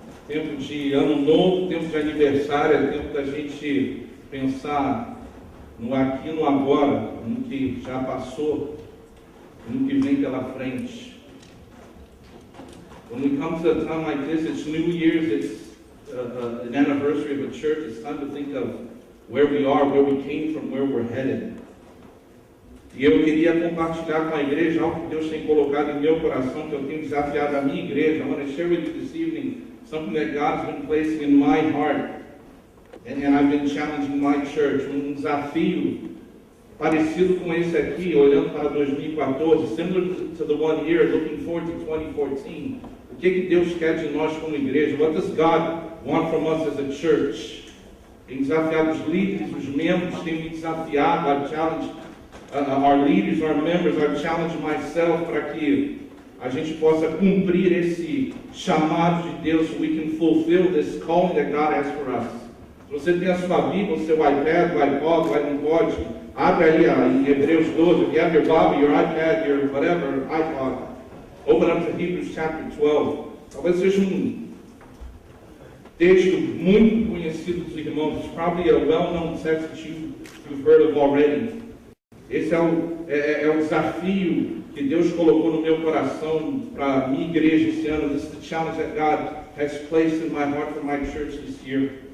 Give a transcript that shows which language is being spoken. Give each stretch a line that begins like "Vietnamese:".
Portuguese: Tempo de ano novo, tempo de aniversário, é tempo da gente pensar no aqui e no agora, no que já passou, no que vem pela frente.
English: When we come to a time like this, it's New Year's, it's an anniversary of a church. It's time to think of where we are, where we came from, where we're headed.
Portuguese: E eu queria compartilhar com a igreja algo que Deus tem colocado em meu coração, que eu tenho desafiado a minha igreja.
English: I want to share with you this evening something that God's been placing in my heart, and I've been challenging my church.
Portuguese: Desafio parecido com esse aqui, olhando para 2014,
English: similar to the one year, looking forward to 2014.
Portuguese: O que Deus quer de nós como igreja?
English: What does God want from us as a church?
Portuguese: Tem desafiado os líderes, os membros, tem me desafiado,
English: I've challenged our leaders, our members, I've challenged myself
Portuguese: para que a gente possa cumprir esse chamado de Deus,
English: so we can fulfill this calling that God has for us.
Portuguese: Se você tem a sua Bíblia, o seu iPad, o iPod, o iPod, abre aí em Hebreus 12.
English: If you have your Bible, your iPad, your whatever, iPod, open up to Hebrews chapter 12.
Portuguese: Talvez seja texto muito conhecido dos irmãos.
English: It's probably a well-known text that you've heard of already.
Portuguese: Esse é o desafio que Deus colocou no meu coração para a minha igreja esse ano.
English: This is the challenge that God has placed in my heart for my church this year.